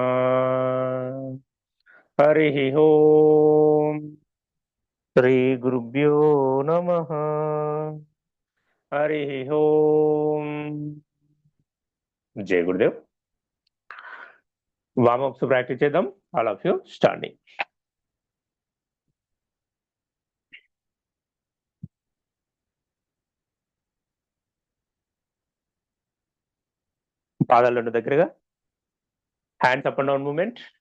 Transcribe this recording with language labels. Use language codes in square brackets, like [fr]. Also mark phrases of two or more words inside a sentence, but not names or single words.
[sa] हरिः ओम. श्री गुरुभ्यो नमः. हरिः ओम. जय गुरुदेव. [en] warmups practice [te] చేద్దాం. [en] all of you standing. [te] పాదాలు రెండు దగ్గరగా, [en] hands up and down movement.